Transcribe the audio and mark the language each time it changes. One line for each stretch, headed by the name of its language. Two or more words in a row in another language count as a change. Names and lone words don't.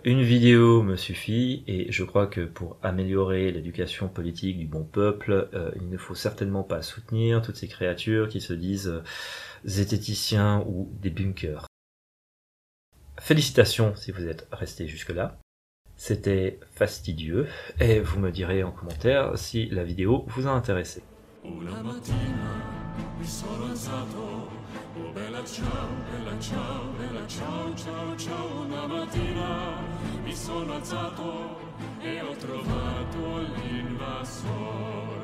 French: Une vidéo me suffit, et je crois que pour améliorer l'éducation politique du bon peuple, il ne faut certainement pas soutenir toutes ces créatures qui se disent zététiciens ou des bunkers. Félicitations si vous êtes restés jusque-là. C'était fastidieux, et vous me direz en commentaire si la vidéo vous a intéressé.
Italian: Una mattina mi sono alzato, oh bella ciao, bella ciao, bella ciao, ciao, ciao. Una mattina mi sono alzato e ho trovato l'invasore.